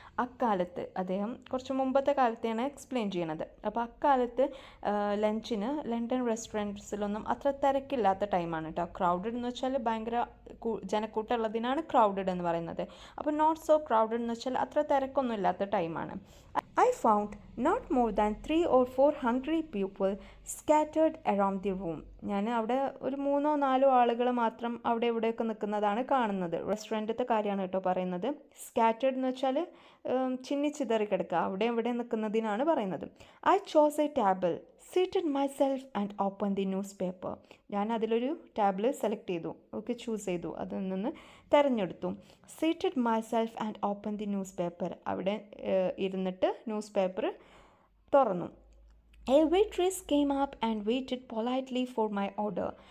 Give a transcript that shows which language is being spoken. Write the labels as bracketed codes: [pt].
[ml] അക്കാലത്ത്, അദ്ദേഹം കുറച്ച് മുമ്പത്തെ കാലത്തെയാണ് എക്സ്പ്ലെയിൻ ചെയ്യണത്. അപ്പോൾ അക്കാലത്ത് ലഞ്ചിന് ലണ്ടൻ റെസ്റ്റോറൻറ്റ്സിലൊന്നും അത്ര തിരക്കില്ലാത്ത ടൈമാണ് കേട്ടോ. ക്രൗഡഡ് എന്ന് വെച്ചാൽ ഭയങ്കര ജനക്കൂട്ടമുള്ളതിനാണ് ക്രൗഡഡ് എന്ന് പറയുന്നത്. അപ്പോൾ നോട്ട് സോ ക്രൗഡഡ് എന്ന് വെച്ചാൽ അത്ര തിരക്കൊന്നും ഇല്ലാത്ത ടൈമാണ്. [en] I found not more than 3 or 4 hungry people scattered around the room. [ml] ഞാൻ അവിടെ ഒരു 3-4 ആളുകൾ മാത്രം അവിടെ ഇവിടെയൊക്കെ നിൽക്കുന്നതാണ് കാണുന്നത്. റെസ്റ്റോറൻറ്റത്തെ കാര്യമാണ് കേട്ടോ പറയുന്നത്. സ്കാറ്റേർഡ് എന്ന് വെച്ചാൽ ചിന്നിച്ചിതറി കിടക്കുക, അവിടെ ഇവിടെ നിൽക്കുന്നതിനാണ് പറയുന്നത്. [en] I chose a table, seated myself and opened the newspaper. [ml] ഞാൻ അതിലൊരു ടാബിൾ സെലക്ട് ചെയ്തു, ഓക്കെ, ചൂസ് ചെയ്തു, അതിൽ നിന്ന് തിരഞ്ഞെടുത്തു. [en] Seated myself and open the newspaper. [ml] അവിടെ ഇരുന്നിട്ട് ന്യൂസ് പേപ്പർ തുറന്നു. [en] A waitress came up and waited politely for my order.